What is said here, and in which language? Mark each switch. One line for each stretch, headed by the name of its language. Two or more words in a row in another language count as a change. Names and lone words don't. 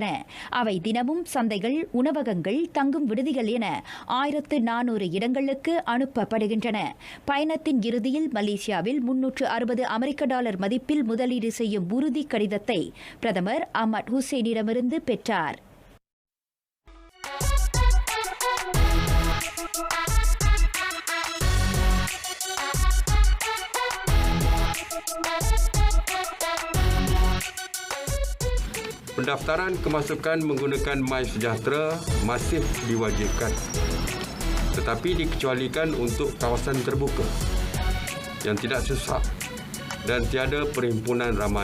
Tamil: அவை தினமும் சந்தைகள், உணவகங்கள், தங்கும் விடுதிகள் என 1400 இடங்களுக்கு அனுப்பப்படுகின்றன. பயணத்தின் இறுதியில் மலேசியாவில் $360 மதிப்பில் முதலீடு செய்யும் உறுதி கடிதத்தை பிரதமர் அஹ்மத் ஹுசேனிடமிருந்து பெற்றார்.
Malay: Pendaftaran kemasukan menggunakan MySejahtera masih diwajibkan, tetapi dikecualikan untuk kawasan terbuka yang tidak sesak dan tiada perhimpunan ramai.